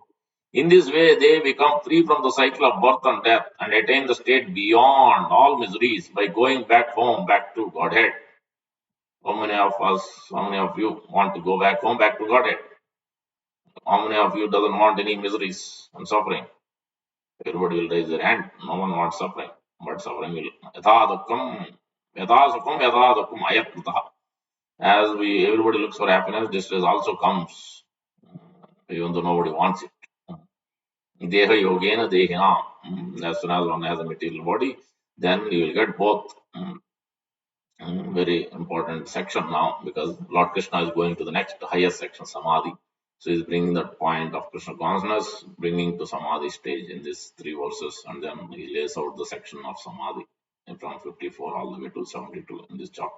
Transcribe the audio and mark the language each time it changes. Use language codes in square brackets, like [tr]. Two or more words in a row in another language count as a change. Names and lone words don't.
[en] In this way, they become free from the cycle of birth and death and attain the state beyond all miseries by going back home, back to Godhead. How many of us, how many of you want to go back home, back to Godhead? How many of you doesn't want any miseries and suffering? Everybody will raise their hand. No one wants suffering, but suffering will. [sa] Yatha dukkam, yatha sukham, yatha dukkam, ayatmata. [en] As everybody looks for happiness, distress also comes, even though nobody wants it. [sa] Deha yogena dehina. [en] As soon as one has a material body, then you will get both. Very important section now because Lord Krishna is going to the next highest section, Samadhi. So he's bringing that point of Krishna consciousness, bringing to Samadhi stage in these three verses, and then he lays out the section of Samadhi from 54 all the way to 72 in this chapter.